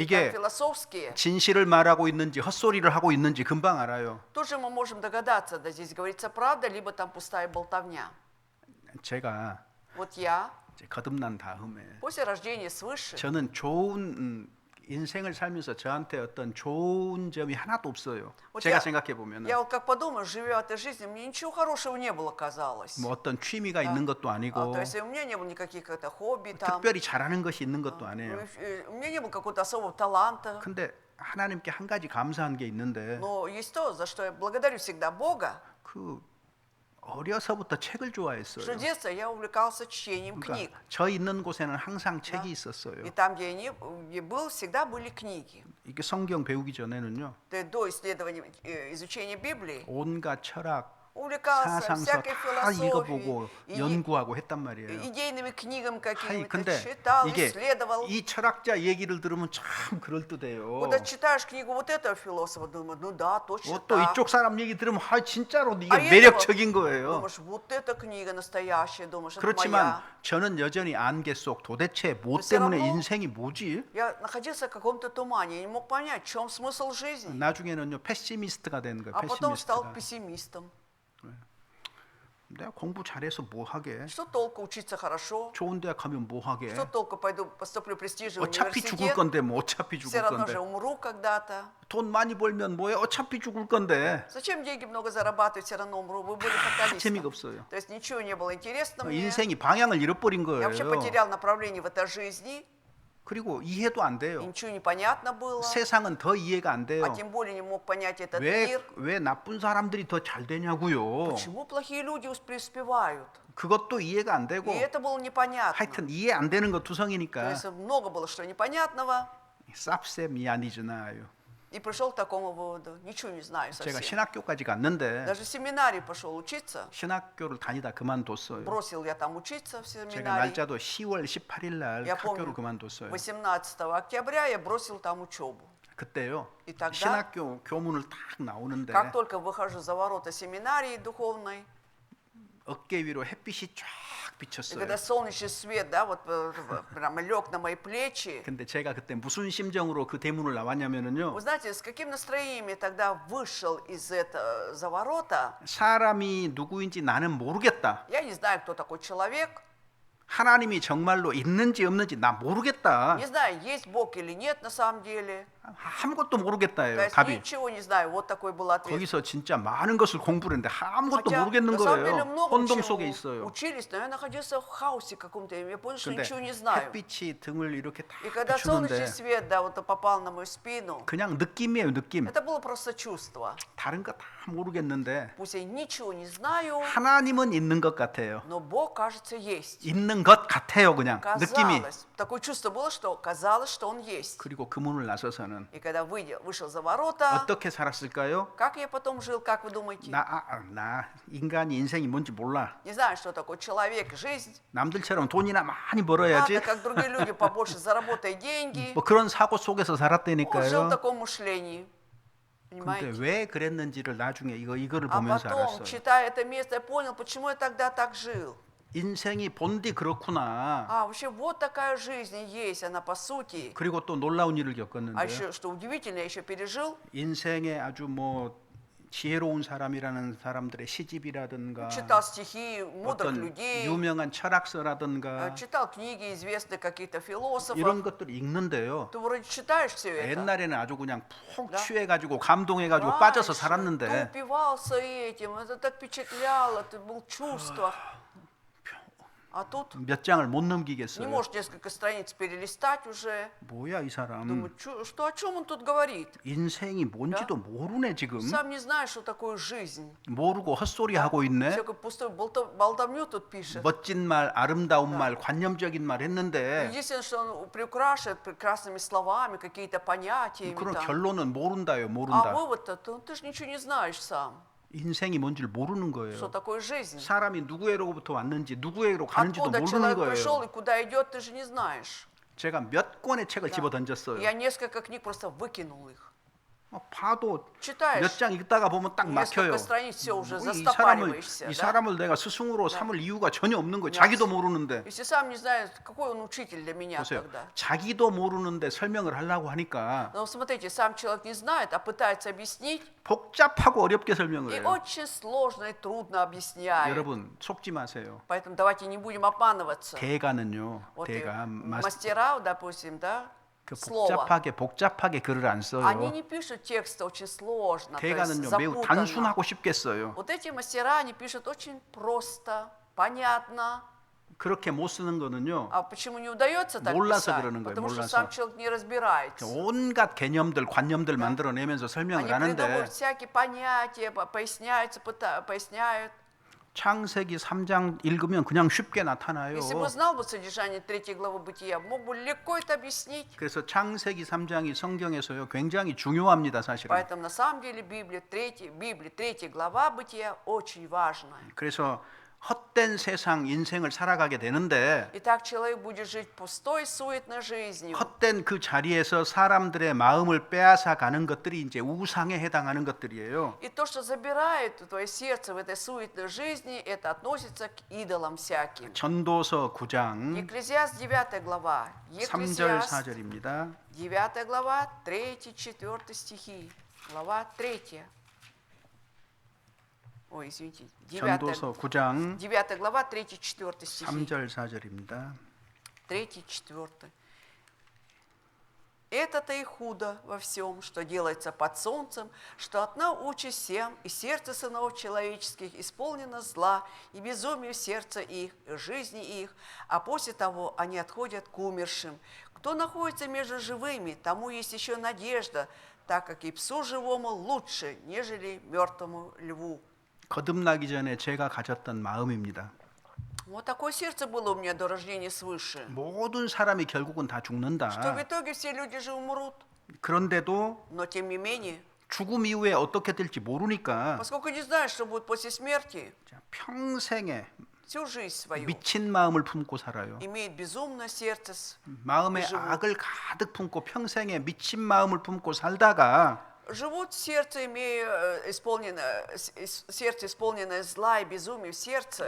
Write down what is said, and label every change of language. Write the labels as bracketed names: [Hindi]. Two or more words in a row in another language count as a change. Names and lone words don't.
[Korean] 이게 [Russian] там, философские, [Korean] 진실을 말하고 있는지 헛소리를 하고 있는지 금방 알아요. [Russian] тут же мы можем догадаться, да, здесь говорится правда, либо там пустая болтовня. [Korean] 제가 [Russian] Вот я [Korean] 이제 거듭난 다음에 [Russian] после рождения свыше, [Korean] 저는 좋은 인생을 살면서 저한테 어떤 좋은 점이 하나도 없어요. [Russian] Вот [Korean] 제가 [Russian] я- [Korean] 생각해 보면은 [Russian] я вот как подумаю, живя этой жизнью, мне ничего хорошего не было, казалось. [Korean] 뭐 어떤 취미가 있는 것도 아니고 [Russian] То есть у меня не было никаких это хобби там, [Korean] 특별히 잘하는 것이 있는 것도 아니에요. [Russian] у меня не было какого-то особого таланта. [Korean] 근데 하나님께 한 가지 감사한 게 있는데 [Russian] Но есть то, за что я благодарю всегда Бога, [Korean] 그 어려서부터 책을 [Russian] что [Korean] 좋아했어요. [Russian] в детстве я увлекался чтением книг. [Korean] 그러니까 저 있는 곳에는 항상 책이 있었어요. [Russian] И там, где я был, всегда были книги. [Korean] 이게 성경 배우기 전에는요. [Russian] До исследования, изучения Библии [Korean] 온갖 철학, [Russian] увлекался [Korean] 사상서 [Russian] всякой [Korean] 다 읽어보고 [Russian] философией, [Korean] 연구하고 했단 말이에요. [Russian] идейными книгами [Korean] 아니 [Russian] какими-то, [Korean] 근데 [Russian] читал, [Korean] 이게 [Russian] исследовал. [Korean] 이 철학자 얘기를 들으면 참 그럴듯해요. [Russian] Когда читаешь книгу вот этого философа, думаешь, ну да, точно [Korean] 또 [Russian] так. [Korean] 이쪽 사람 얘기 들으면 진짜로 이게 아, 매력적인 거예요. [Russian] Думаешь, вот эта книга настоящая, думаешь, это [Korean] 그렇지만 [Russian] моя. [Korean] 저는 여전히 안개 속 도대체 뭐 [Russian] все [Korean] 때문에 [Russian] равно- [Korean] 인생이 뭐지? [Russian] Я находился в каком-то тумане, я не мог понять, в чем смысл жизни. [Korean] 나중에는요 패시미스트가 된 거예요. [Russian] А потом стал [Korean] 패시미스트가. [Russian] пессимистом. [Korean] 내가 공부 잘해서 뭐 하게? [Russian] Что толку учиться хорошо? [Korean] 좋은 대학 가면 뭐 하게? [Russian] Что толку пойду поступлю в престижный [Korean] 어차피 죽을 [Russian] университет? [Korean] 건데 뭐 어차피 [Russian] Все [Korean] 죽을 [Russian] равно [Korean] 건데 [Russian] же умру когда-то. [Korean] 돈 많이 벌면 뭐해? 어차피 죽을 건데 [Russian] Зачем деньги много зарабатывать, все равно умру? Вы были [Korean] 재미가 [Russian] фаталистом. [Korean] 없어요. [Russian] То есть ничего не было интересно мне. [Korean] 인생이 방향을 잃어버린 [Russian] Я вообще [Korean] 거예요. [Russian] потерял направление в этой жизни. [Korean] 그리고 이해도 안 [Russian] И [Korean] 돼요. [Russian] ничего не понятно было. [Korean] 세상은 더 이해가 안 돼요. [Russian] А тем более не мог понять этот [Korean] 왜, [Russian] мир. [Korean] 왜 나쁜 사람들이 더 잘 되냐고요. [Russian] Почему плохие люди преуспевают? [Korean] 그것도 이해가 안 되고 [Russian] И это было непонятно. [Korean] 하여튼 이해 안 되는 거 [Russian] То [Korean] 투성이니까 [Russian] есть много было что непонятного. [Korean] 쌉세 미안이잖아요. [Russian] И пришел к такому выводу. Ничего не знаю [Korean] 제가 [Russian] совсем. [Korean] 신학교까지 갔는데 [Russian] Даже в семинарий пошел учиться. [Korean] 신학교를 다니다 그만뒀어요. [Russian] Бросил я там учиться в [Korean] 제가 [Russian] семинарии. [Korean] 날짜도 10월 18일 날 [Russian] Я [Korean] 학교를 [Russian] помню, [Korean] 그만뒀어요. [Russian] 18 октября я бросил там учебу. [Korean] 그때요. [Russian] И тогда, [Korean] 신학교 교문을 딱 나오는데 [Russian] как только выхожу за ворота семинарии духовной, [Korean] 어깨 위로 햇빛이 쫙 [Russian] и [Korean] 비쳤어요. [Russian] когда солнечный свет, да, вот прямо лег на мои плечи, [Korean] 근데 제가 그때 무슨 심정으로 그 대문을 나왔냐면은요. [Russian] вы знаете, с каким настроением я тогда вышел из этого за ворота? [Korean] 사람이 누구인지 나는 모르겠다. [Russian] Я не знаю, кто такой человек, [Korean] 하나님이 정말로 있는지 없는지 나 모르겠다. [Russian] не знаю, есть Бог или нет на самом деле. [Korean] 아무것도 [Russian] То [Korean] 모르겠다예요. [Russian] есть [Korean] 답이. [Russian] ничего не знаю, вот такой был ответ. [Korean] 거기서 진짜 많은 것을 공부를 했는데 아무것도 [Russian] Хотя, [Korean] 모르겠는 [Russian] на самом деле, [Korean] 거예요. [Russian] много [Korean] 혼동 [Russian] чего [Korean] 속에 있어요. [Russian] учились, но я находился в хаосе каком-то, и я понял, что [Korean] 근데 [Russian] ничего не знаю. [Korean] 햇빛이 등을 이렇게 다 [Russian] И когда солнечный [Korean] 비추는데 [Russian] свет, да, вот попал на мою спину, [Korean] 그냥 느낌이에요, 느낌. [Russian] это было просто чувство. [Korean] 다른 거 다 모르겠는데 [Russian] Пусть я ничего не знаю, [Korean] 하나님은 있는 것 같아요. [Russian] но Бог, кажется, есть. [Korean] 있는 것 같아요, 그냥 느낌이. [Russian] Казалось, такое чувство было, что казалось, что Он есть. [Korean] 그리고 그 문을 나서서는 [Russian] И когда вышел за ворота, [Korean] 어떻게 살았을까요? [Russian] как я потом жил, как вы думаете? [Korean] 나 인간이 인생이 뭔지 몰라. [Russian] Не знаю, что такое человек, жизнь. [Korean] 남들처럼 돈이나 많이 [Russian] Ладно, [Korean] 벌어야지. [Russian] как другие люди, побольше заработай деньги. [Korean] 뭐 그런 사고 속에서 [Russian] Он жил в [Korean] 살았다니까요. [Russian] таком мышлении. [Korean] 근데 [Russian] Понимаете? [Korean] 왜 그랬는지를 나중에 이거를 [Russian] А [Korean] 보면서 [Russian] потом, [Korean] 알았어요. [Russian] читая это место, я понял, почему я тогда так жил. [Korean] 인생이 본디 그렇구나. [Russian] А вообще вот такая жизнь и есть, она по сути. [Korean] 그리고 또 놀라운 일을 [Russian] А [Korean] 겪었는데요. [Russian] еще, что удивительно, я еще пережил. [Korean] 인생에 아주 뭐 지혜로운 사람이라는 사람들의 시집이라든가 [Russian] Читал стихи мудрых [Korean] 어떤 [Russian] людей, [Korean] 유명한 철학서라든가 [Russian] читал книги известных каких-то философов. [Korean] 이런 것들을 읽는데요. [Russian] Ты вроде читаешь все это. [Korean] 옛날에는 아주 그냥 푹 [Russian] Да. [Korean] 취해가지고 감동해가지고 [Russian] Раньше [Korean] 빠져서 [Russian] ты [Korean] 살았는데 [Russian] упивался этим, это так впечатляло, это был чувство. А тут [Korean] 몇 장을 못 [Russian] не [Korean] 넘기겠어요. [Russian] можешь несколько страниц перелистать уже. [Korean] 뭐야 이 사람 [Russian] Думаю, что о чем он тут говорит? [Korean] 인생이 뭔지도 모르네 지금. [Russian] Сам не знаешь, что такое жизнь. [Korean] 모르고 헛소리 하고 있네. [Russian] Всякую пустую болтовню тут пишет. [Korean] 멋진 말, 아름다운 말, 관념적인 말 했는데 [Russian] Единственное, что он приукрашивает прекрасными словами, какие-то понятиями [Korean] 그런 [Russian] там. [Korean] 결론은 мо른다요, [Russian] А [Korean] 모른다. [Russian] вывод-то, ты же ничего не знаешь сам, [Korean] 인생이 뭔지를 모르는 [Russian] что [Korean] 거예요. [Russian] такое жизнь. [Korean] 사람이 누구에로부터 왔는지 누구에로 가는지도 [Russian] Откуда [Korean] 모르는 [Russian] человек пришел [Korean] 거예요. [Russian] и куда идет, ты же не знаешь. [Korean] 제가 몇 권의 책을 집어 던졌어요. [Russian] Я несколько книг просто выкинул их. [Korean] 봐도 몇 [Russian] Читаешь, [Korean] 장 읽다가 보면 딱 막혀요. [Russian] несколько страниц все уже [Korean] 이 [Russian] застопариваешься. [Korean] 이 [Russian] Да? [Korean] 사람을 내가 스승으로 삼을 이유가 전혀 없는 거예요. 자기도 모르는데. [Russian] Если сам не знаешь, какой он учитель для меня [Korean] 보세요. [Russian] тогда. [Korean] 자기도 모르는데 설명을 하려고 하니까 [Russian] Но смотрите, сам человек не знает, а пытается объяснить, [Korean] 복잡하고 어렵게 설명을 [Russian] и [Korean] 해요. [Russian] очень сложно и трудно объясняет. [Korean] 여러분 속지 마세요. [Russian] Поэтому давайте не будем обманываться. [Korean] 대가는요. [Russian] Вот и [Korean] 대가 [Russian] мастера, допустим, да, [Korean] 그 [Russian] слова. [Korean] 복잡하게 글을 안 [Russian] Они [Korean] 써요. [Russian] не пишут тексты очень сложно, то есть [Korean] 대가는요 매우 [Russian] запутанно. [Korean] 단순하고 쉽게 써요. [Russian] Вот эти мастера, они пишут очень просто, понятно. [Korean] 그렇게 못 쓰는 거는요. [Russian] А почему не удается так [Korean] 몰라서 [Russian] писать? [Korean] 그러는 거예요, [Russian] Потому что [Korean] 몰라서. [Russian] сам человек не разбирается. [Korean] 온갖 개념들, 관념들 만들어내면서 설명을 [Russian] Они [Korean] 하는데 [Russian] придумывают всякие понятия, поясняются, поясняют. [Korean] 창세기 3장 읽으면 그냥 쉽게 나타나요. [Russian] Если бы знал бы содержание 3 главы Бытия, мог бы легко это объяснить. [Korean] 그래서 창세기 3장이 성경에서요 굉장히 중요합니다, 사실은. [Russian] Поэтому на самом деле Библия 3 глава Бытия очень важная. [Korean] 그래서 헛된 세상 인생을 살아가게 되는데 [Russian] И так человек будет жить пустой, суетной жизнью. [Korean] 헛된 그 자리에서 사람들의 마음을 빼앗아 가는 것들이 이제 우상에 해당하는 것들이에요. [Russian] И то, что забирает твое сердце в этой суетной жизни, это относится к идолам всяким. [Korean] 전도서 9장 [Russian] Екклезиаст 9 глава. [Korean] 3절 [Russian] Екклезиаст [Korean] 4절입니다. [Russian] 9 глава, 3-4 стихи. Глава 3. Ой, извините, [Korean] 전도서 9장 [Russian] 9 глава, 3-4 стихи. [Korean] 3절 4절입니다. [Russian] 3-4. Это-то и худо во всем, что делается под солнцем, что одна участь всем, и сердце сынов человеческих исполнено зла, и безумие в сердце их, и жизни их, а после того они отходят к умершим. Кто находится между живыми, тому есть еще надежда, так как и псу живому лучше, нежели мертвому льву. [Korean] 거듭나기 전에 제가 가졌던 마음입니다. [Russian] Вот такое сердце было у меня до рождения свыше, [Korean] 모든 사람이 결국은 다 [Russian] что в [Korean] 죽는다. [Russian] итоге все люди же умрут, [Korean] 그런데도 [Russian] но тем не менее, [Korean] 죽음 이후에 어떻게 될지 모르니까 [Russian] поскольку не знаешь, что будет после смерти, [Korean] 평생에 [Russian] всю жизнь свою [Korean] 미친 마음을 품고 살아요. [Russian] имеет безумное сердце, [Korean] 마음에 악을 가득 품고 평생에 미친 마음을 품고 살다가 [Russian] живут в сердце, имея сердце исполненное зла и безумия в сердце,